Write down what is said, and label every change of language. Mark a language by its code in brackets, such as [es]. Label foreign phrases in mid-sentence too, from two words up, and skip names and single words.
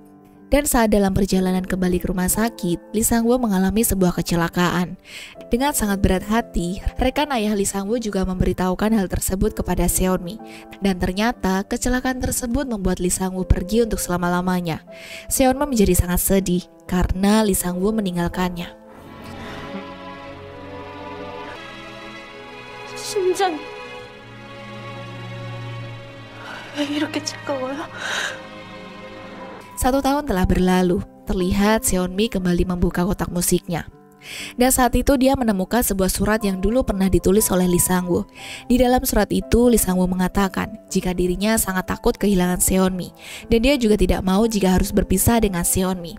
[id] Dan saat dalam perjalanan kembali ke rumah sakit, Lee Sang-woo mengalami sebuah kecelakaan. Dengan sangat berat hati, rekan ayah Lee Sang-woo juga memberitahukan hal tersebut kepada Seon-mi. Dan ternyata kecelakaan tersebut membuat Lee Sang-woo pergi untuk selama-lamanya. Seon-mi menjadi sangat sedih karena Lee Sang-woo meninggalkannya. [ko] 심장이 왜 이렇게 차가워요? [id] 1 tahun telah berlalu, terlihat Seon-mi kembali membuka kotak musiknya. Dan saat itu dia menemukan sebuah surat yang dulu pernah ditulis oleh Lee Sang-woo. Di dalam surat itu, Lee Sang-woo mengatakan jika dirinya sangat takut kehilangan Seon-mi. Dan dia juga tidak mau jika harus berpisah dengan Seon-mi.